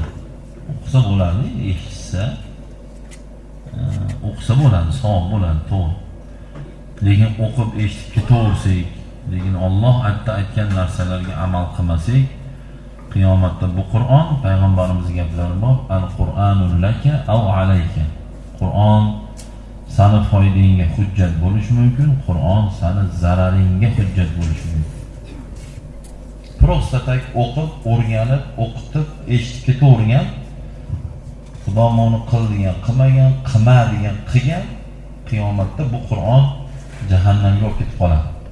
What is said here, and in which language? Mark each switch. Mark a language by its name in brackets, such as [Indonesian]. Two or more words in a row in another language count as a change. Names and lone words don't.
[Uzbek] O'qisa bo'ladi, eshitsa, o'qisa bo'ladi, savob bo'ladi, to'g'ri. Lekin o'qib eshitib ketaversak, lekin Alloh aytgan narsalarga amal qilmasak, qiyomatda bu Qur'on payg'ambarimizning gaplari bor, [Arabic] القرآن لك أو عليك. [Uzbek] Qur'on seni foydangga hujjat bo'lishi mumkin, Qur'on seni zararingga hujjat bo'lishi mumkin. [Russian] просто так [Uzbek] o'qib, o'rganib, o'qitib, eshitib ketavergan, Xudo meni qil degan, qilmagan, qilma degan, qilgan, qiyomatda bu Qur'on jahannamga olib ketib qoladi.